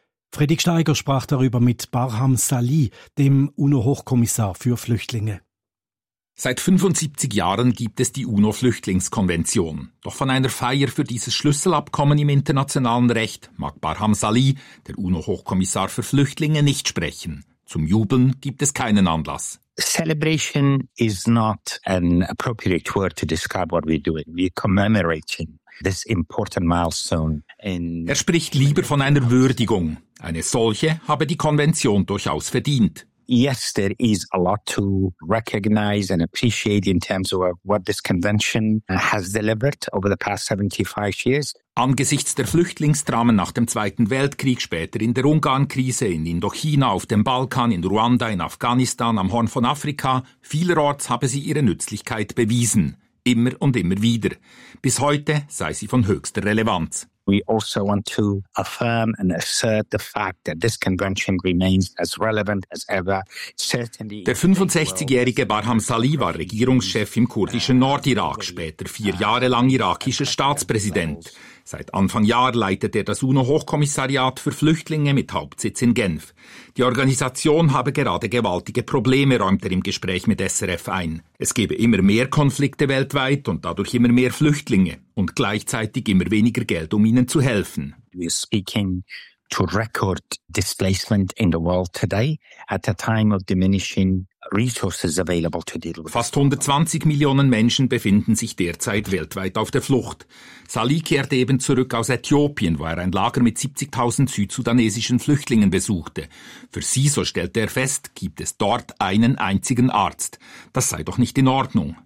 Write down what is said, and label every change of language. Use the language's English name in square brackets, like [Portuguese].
[German] Fredrik Steiger sprach darüber mit Barham Salih, dem UNO-Hochkommissar für Flüchtlinge. Seit 75 Jahren gibt es die UNO-Flüchtlingskonvention. Doch von einer Feier für dieses Schlüsselabkommen im internationalen Recht mag Barham Salih, der UNO-Hochkommissar für Flüchtlinge, nicht sprechen. Zum Jubeln gibt es keinen Anlass. [English] Celebration is not an appropriate word to describe what we're doing. We're commemorating this important milestone. [German] Er spricht lieber von einer Würdigung. Eine solche habe die Konvention durchaus verdient. [English] Yes, there is a lot to recognize and appreciate in terms of what this convention has delivered over the past 75 years. [German] Angesichts der Flüchtlingsdramen nach dem Zweiten Weltkrieg, später in der Ungarnkrise, in Indochina, auf dem Balkan, in Ruanda, in Afghanistan, am Horn von Afrika, vielerorts habe sie ihre Nützlichkeit bewiesen. Immer und immer wieder. Bis heute sei sie von höchster Relevanz. [English] We also want to affirm and assert the fact that this convention remains as relevant as ever. Certainly. [German] Der 65-jährige Barham Salih war Regierungschef im kurdischen Nordirak, später 4 Jahre lang irakischer Staatspräsident. Seit Anfang Jahr leitet er das UNO-Hochkommissariat für Flüchtlinge mit Hauptsitz in Genf. Die Organisation habe gerade gewaltige Probleme, räumt er im Gespräch mit SRF ein. Es gebe immer mehr Konflikte weltweit und dadurch immer mehr Flüchtlinge und gleichzeitig immer weniger Geld, um ihnen zu helfen. [English] We're speaking to record displacement in the world today at a time of diminishing resources available to deal with. [German] Fast 120 Millionen Menschen befinden sich derzeit weltweit auf der Flucht. Salih kehrte eben zurück aus Äthiopien, wo er ein Lager mit 70.000 südsudanesischen Flüchtlingen besuchte. Für sie, so stellte er fest, gibt es dort einen einzigen Arzt. Das sei doch nicht in Ordnung.